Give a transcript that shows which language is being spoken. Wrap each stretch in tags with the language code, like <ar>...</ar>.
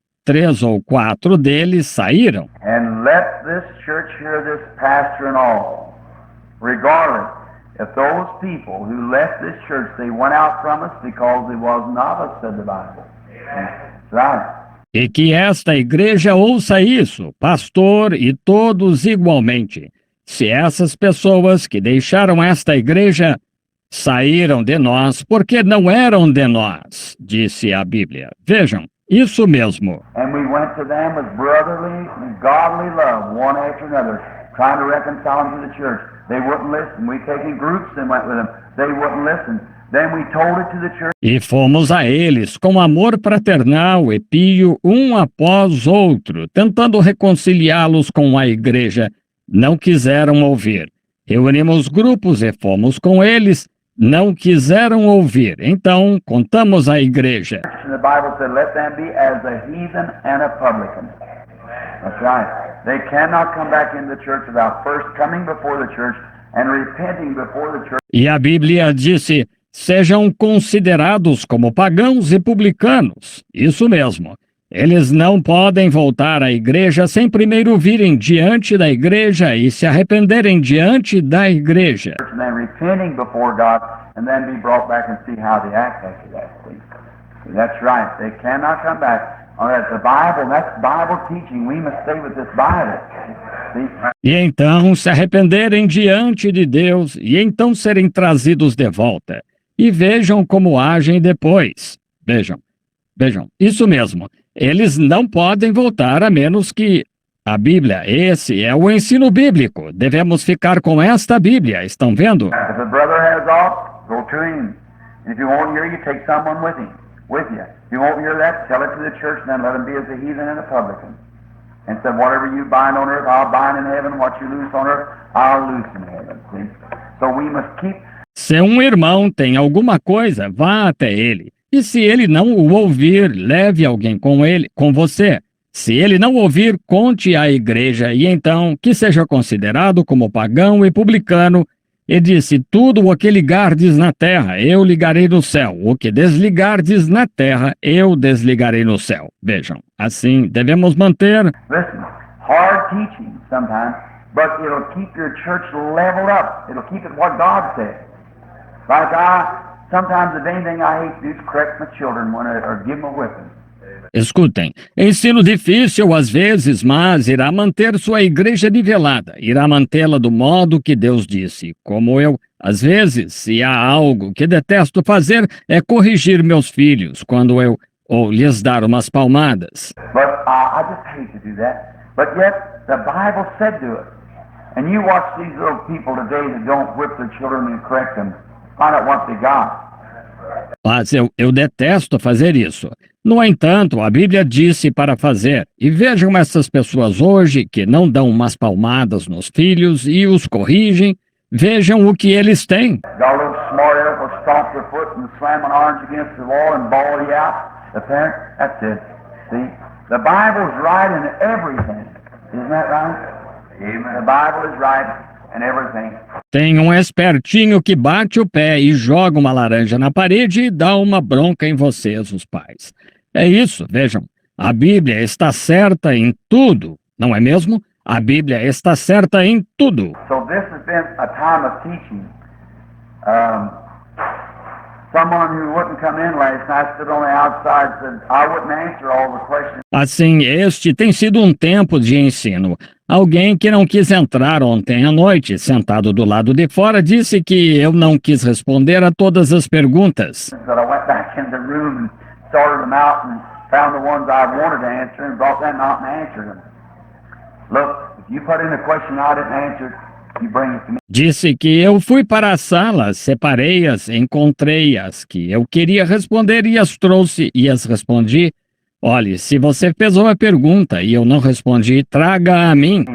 <pt>3 ou 4 deles saíram.</pt> <en>And let this church hear this pastor and all. Regardless, if those people who left this church, they went out from us because they was not us, said the Bible. That's right.</en> <pt>E que esta igreja ouça isso, pastor e todos igualmente. Se essas pessoas que deixaram esta igreja saíram de nós porque não eram de nós, disse a Bíblia. Vejam, isso mesmo.</pt> <en>And we went to them with brotherly and godly love, one after another, trying to reconcile them to the church. They wouldn't listen. We taken groups and went with them. They wouldn't listen. Then we told it to the church.</en> <pt>E fomos a eles com amor fraternal e pio um após outro, tentando reconciliá-los com a igreja. Não quiseram ouvir. Reunimos grupos e fomos com eles. Não quiseram ouvir. Então, contamos à igreja.</pt> <en>And the Bible said, let them be as a heathen and a publican. That's right. They cannot come back into the church without first coming before the church and repenting before the church.</en> <pt>E a Bíblia disse, sejam considerados como pagãos e publicanos. Isso mesmo. Eles não podem voltar à igreja sem primeiro virem diante da igreja e se arrependerem diante da igreja.</pt> <en>And then repenting before God and then be brought back and see how they act after that. See, that's right. They cannot come back. Oh, that's the Bible. That's Bible teaching. We must stay with this Bible. See?</en> <pt>E então se arrependerem diante de Deus e então serem trazidos de volta. E vejam como agem depois. Vejam, isso mesmo. Eles não podem voltar a menos que a Bíblia, esse é o ensino bíblico. Devemos ficar com esta Bíblia, estão vendo?</pt> <en>If a brother has off, go to him. And if you won't hear, you take someone with him, with you. If you won't hear that, tell it to the church, and then let him be as a heathen and a publican. And said, whatever you bind on earth, I'll bind in heaven. What you loose on earth, I'll loose in heaven. See? So we must keep.</en> <pt>Se um irmão tem alguma coisa, vá até ele. E se ele não o ouvir, leve alguém com ele, com você. Se ele não ouvir, conte à igreja e então que seja considerado como pagão e publicano e disse: tudo o que ligardes na terra, eu ligarei no céu. O que desligardes na terra, eu desligarei no céu. Vejam, assim devemos manter.</pt> <en>Listen, hard teaching sometimes, but it'll keep your church leveled up. It'll keep it what God said. Like sometimes if anything I hate to do is correct my children or give them a whipping.</en> <pt>Escutem, ensino difícil às vezes, mas irá manter sua igreja nivelada, irá mantê-la do modo que Deus disse. Como eu, às vezes, se há algo que detesto fazer, é corrigir meus filhos quando eu ou lhes dar umas palmadas.</pt> <en>But I just hate to do that. But yet the Bible said do it. And you watch these little people today that don't whip their children and correct them. Find out what they got.</en> <pt>Mas eu detesto fazer isso. No entanto, a Bíblia disse para fazer. E vejam essas pessoas hoje que não dão umas palmadas nos filhos e os corrigem. Vejam o que eles têm.</pt> <en>Got a little smart aleck will stomp their foot and slam an orange against the wall and bawl you out. The parent, that's it. See, the Bible's right in everything. Isn't that right? Amen. The Bible is right in everything.</en> <pt>Tem um espertinho que bate o pé e joga uma laranja na parede e dá uma bronca em vocês, os pais. É isso, vejam. A Bíblia está certa em tudo, não é mesmo? A Bíblia está certa em tudo.</pt> <en>So this has been a time of teaching. Someone who wouldn't come in last night stood on the outside and said, I wouldn't answer all the questions.</en> <pt>Assim, este tem sido um tempo de ensino. Alguém que não quis entrar ontem à noite, sentado do lado de fora, disse que eu não quis responder a todas as perguntas.</pt> <en>But I went back in the room and sorted them out and found the ones I wanted to answer and brought them out and answered them. Look, if you put in a question I didn't answer, you bring it to me.</en> <pt>Disse que eu fui para a sala, separei-as, encontrei as que eu queria responder e as trouxe e as respondi. Olhe, se você fez uma pergunta e eu não respondi, traga a mim.</pt>